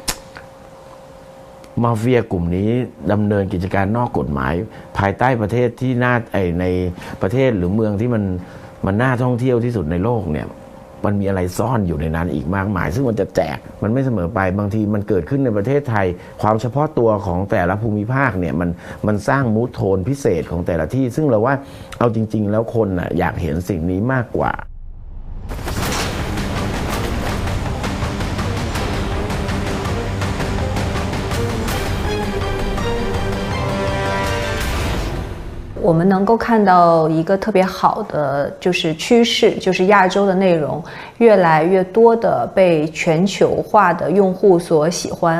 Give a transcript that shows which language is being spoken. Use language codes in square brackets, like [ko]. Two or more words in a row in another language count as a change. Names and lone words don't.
[th] มาเฟียกลุ่มนี้ดำเนินกิจการนอกกฎหมายภายใต้ประเทศที่ในประเทศหรือเมืองที่มันน่าท่องเที่ยวที่สุดในโลกเนี่ยมันมีอะไรซ่อนอยู่ในนั้นอีกมากมายซึ่งมันจะแจกมันไม่เสมอไปบางทีมันเกิดขึ้นในประเทศไทยความเฉพาะตัวของแต่ละภูมิภาคเนี่ยมันสร้าง [en] mood tone [th] พิเศษของแต่ละที่ซึ่งเราว่าเอาจริงๆแล้วคนน่ะอยากเห็นสิ่งนี้มากกว่า [zh] 我们能够看到一个特别好的就是趋势，就是亚洲的内容越来越多的被全球化的用户所喜欢。